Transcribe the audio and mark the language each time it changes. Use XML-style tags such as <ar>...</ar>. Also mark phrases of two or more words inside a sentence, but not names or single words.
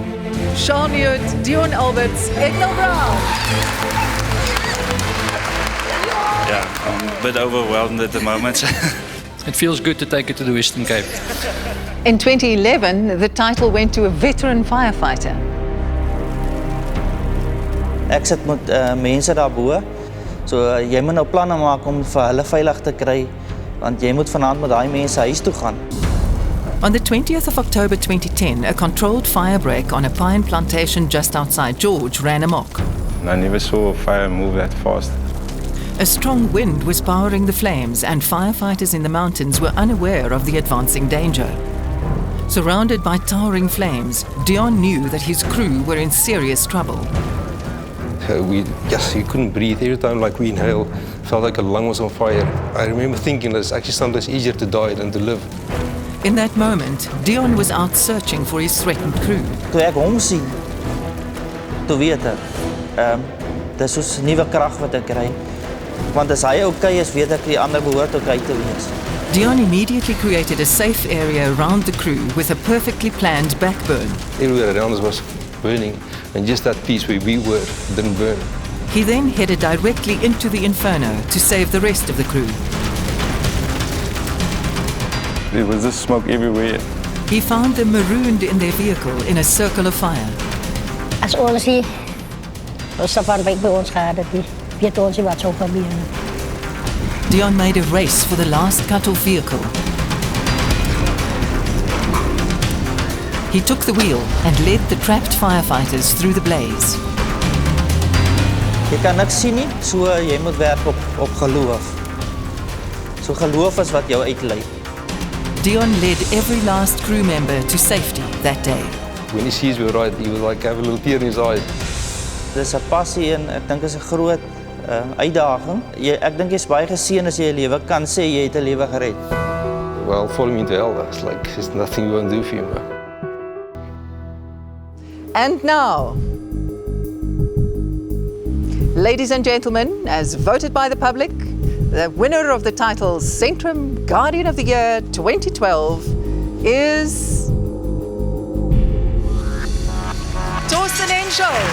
<en>Sean Hewitt, Dion Alberts, Edna Brown. Yeah, I'm a bit overwhelmed at the moment. It feels good to take it to the Western Cape. In 2011, the title went to a veteran firefighter.</en> <af>Ek sit met mense daarbo. So jy moet nou planne maak om vir hulle veilig te kry, want jy moet vanaand met daai mense huis toe gaan.</af> <en>On the 20th of October 2010, a controlled fire break on a pine plantation just outside George ran amok. I never saw a fire move that fast. A strong wind was powering the flames, and firefighters in the mountains were unaware of the advancing danger. Surrounded by towering flames, Dion knew that his crew were in serious trouble. You couldn't breathe. Every time like we inhale, felt like a lung was on fire. I remember thinking that it's actually sometimes easier to die than to live. In that moment, Dion was out searching for his threatened crew.</en> <af>Toe ek hom sien, toe weet ek, dis soos nuwe krag wat ek kry. Want as hy okay is, weet ek die ander behoort okay te wees.</af> <en>Dion immediately created a safe area around the crew with a perfectly planned backburn. Everywhere around us was burning, and just that piece where we were didn't burn. He then headed directly into the inferno to save the rest of the crew. There was just smoke everywhere. He found them marooned in their vehicle in a circle of fire.</en> <af>As ons hier, ons safar by ons gehad het, weet ons wat sou gebeur.</af> <en>Dion made a race for the last cut-off vehicle. He took the wheel and led the trapped firefighters through the blaze.</en> <af>Jy kan niks sien nie, so jy moet werk op geloof. So geloof is wat jou uitlei.</af> <en>Dion led every last crew member to safety that day. When he sees we're right, he will like have a little tear in his eyes.</en> <af>Dis 'n passie en ek dink is 'n groot uitdaging. Ek dink jy's baie geseën as jy 'n lewe kan sê jy het 'n lewe gered.</af> <en>Well, follow me to hell. It's like there's nothing we won't do for you, man. And now, ladies and gentlemen, as voted by the public, the winner of the title Centrum Guardian of the Year 2012 is Thorsten Henschel.</en>